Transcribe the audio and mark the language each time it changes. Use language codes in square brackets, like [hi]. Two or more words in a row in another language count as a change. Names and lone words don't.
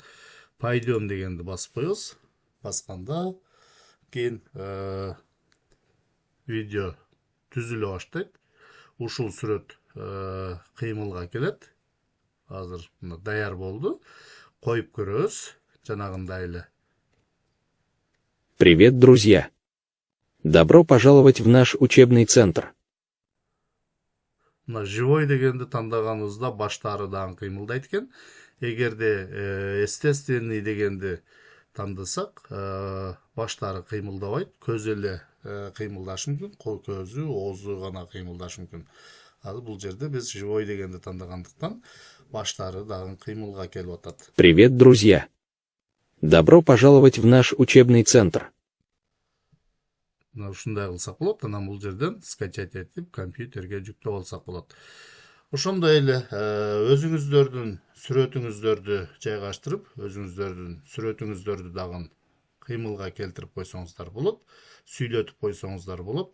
[ky] Пойдем дегенди басып коебуз. Басканда кийин видео түзүлө баштайт. Ушул сүрөт кыймылга келет. Азыр мына даяр болду. Коюп көрөбүз жанагындай эле. [ru] Привет, друзья! Добро пожаловать в наш учебный центр. [ky] Мына живой дегенди тандаганыбызда баштары дагы кыймылдайт экен. Эгерде естественный дегенди тандасак, баштары кыймылдабайт, көзү эле кыймылдашы мүмкүн, көзү, оозу гана кыймылдашы мүмкүн. Азыр бул жерде биз живой дегенди тандагандыктан баштары дагы кыймылга келип атат. [ru] Привет, друзья! Добро пожаловать в наш учебный центр. [ky] Ушундай кылсак болот, анан бул жерден скачать этип компьютерге жүктөп алсак болот. Ошондой эле өзүңүздөрдүн сүрөтүңүздөрдү жайгаштырып, өзүңүздөрдүн сүрөтүңүздөрдү дагы кыймылга келтирип койсоңуздар болот, сүйлөтүп койсоңуздар болот.